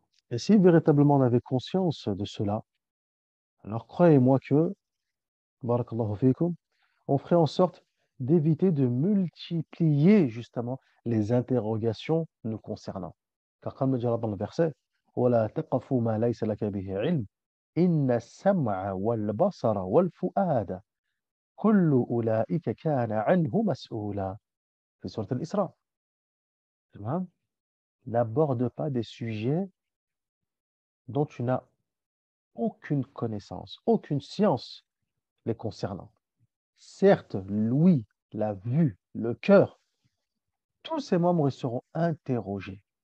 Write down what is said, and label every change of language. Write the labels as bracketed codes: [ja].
[fr] Et si véritablement on avait conscience de cela, alors croyez-moi que, barakallahu fikum, on ferait en sorte d'éviter de multiplier justement les interrogations nous concernant. Car comme le dit Allah dans le verset, [ar] وَلَا تَقَفُ مَا لَيْسَ لَكَ بِهِ عِلْمٍ إِنَّ السَّمْعَ وَالْبَصَرَ وَالْفُؤَادَ كُلُّ أُولَئِكَ كَانَ عَنْهُ مسؤولا. في سورة الإسراء. Tamam. [fr] N'aborde pas des sujets dont tu n'as aucune connaissance, aucune science les concernant. Certes, l'ouïe, la vue, le cœur, tous ces membres ils seront interrogés.